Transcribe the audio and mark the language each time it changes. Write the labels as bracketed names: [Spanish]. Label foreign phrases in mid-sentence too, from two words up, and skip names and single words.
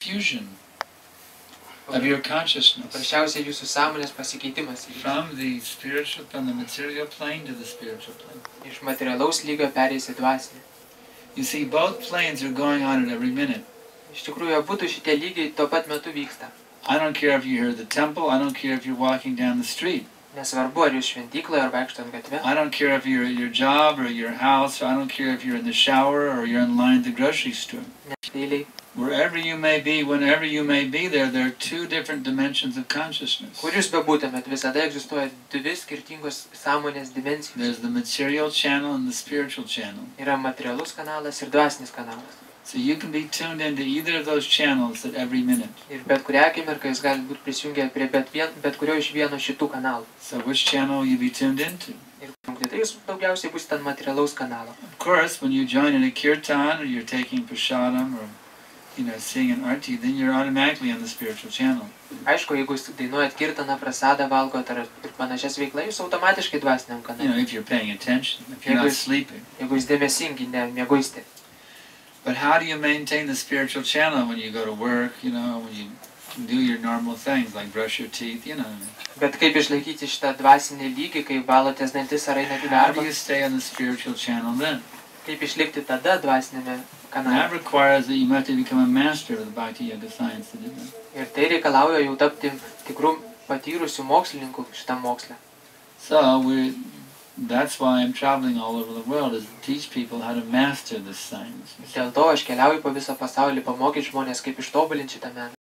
[English] fusion of your consciousness [Lithuanian] paprasčiausiai jūsų sąmonės pasikeitimas [English] from the material plane to the spiritual plane. [Lithuanian] iš materialaus lygio pereis į dvasinį. [English] You see, both planes are going on at every minute. [Lithuanian] Iš tikrųjų, abudu šitie lygiai tuo pat metu vyksta. [English] I don't care if you're at the temple, I don't care if you're walking down the street. [Lithuanian] Nesvarbu, ar jūs šventykloje, ar vaikštant gatve. [English] I don't care if you're at your job or your house, I don't care if you're in the shower or you're in line at the grocery store. Wherever you may be, whenever you may be there are two different dimensions of consciousness. [Lithuanian] Kur jūs bebūtumėt, visada egzistuoja dvi skirtingos sąmonės dimensijos. [English] There's the material channel and the spiritual channel. [Lithuanian] Yra materialus kanalas ir dvasinis kanalas. [English] So you can be tuned into either of those channels at every minute. [Lithuanian] Ir bet kurią akimirką jūs gali būti prisijungę prie bet kurio iš vieno šitų kanalų. [English] So which channel will you be tuned into? [Lithuanian] Ir tai jūs daugiausiai būsite ant materialaus kanalo. [English] Of course, when you join in a kirtan or you're taking prasadam or seeing an arti, then you're automatically on the spiritual channel. [Lithuanian] Aišku, jeigu jūs dainuojat kirtaną, prasadą valgot ar panašias veiklas, jūs automatiškai dvasiniam kanale. [English] If you're paying attention, if you're not sleeping. [Lithuanian] Jeigu jūs dėmesingi, nemiegoisite. [English] But how do you maintain the spiritual channel when you go to work, when you do your normal things like brush your teeth, [Lithuanian] Bet kaip išlaikyti šitą dvasinį lygį, kai valotės dantis ar einate į [English] How [Lithuanian] darbą? [English] do you stay on the spiritual channel then? [Lithuanian] Kaip išlikti tada dvasinėme [English] That [Lithuanian] kanale? [English] requires that you have to become a master of the Bhakti Yoga science to do that. [Lithuanian] Ir tai reikalauja jau tapti tikrų patyrusių mokslininkų šitam moksle. [English] So that's why I'm traveling all over the world, is to teach people how to master this science. [Lithuanian] Dėl to aš keliauju po visą pasaulį pamokyti žmonės, kaip ištobulinti šitą meną.